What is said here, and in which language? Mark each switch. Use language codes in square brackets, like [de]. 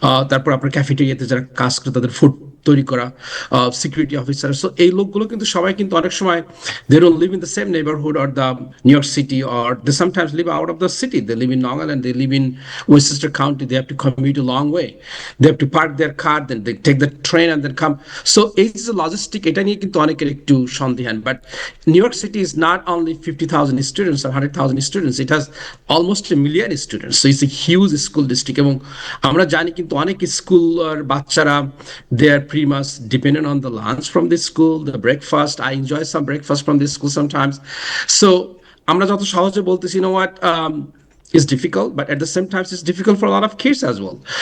[bn] তারপর আপনার ক্যাফেটেরিয়াতে যারা কাজ করে তাদের ফুড তৈরি করা, সিকিউরিটি অফিসার। সো এই লোকগুলো কিন্তু সবাই কিন্তু অনেক সময় [en] they don't live in the same neighborhood or the New York City, or they sometimes live out of the city. They live in Long Island, they live in Westchester County, they have to commute a long way, they have to park their car, then they take the train and then come. So it's a logistic, [bn] এটা নিয়ে কিন্তু অনেকের একটু সন্দেহান। [en] But New York City is not only 50,000 students or 100,000 students, it has almost 1 million students. So it's a huge school district, [bn] এবং আমরা জানি কিন্তু অনেক স্কুল আর বাচ্চারা [en] they are pretty much dependent on the lunch from the school, the breakfast. I enjoy some breakfast from the school sometimes. So [bn] আমরা যত সহজে বলতেছি, [en] you know what, it's difficult, but at the same time it's difficult for a lot of kids as well.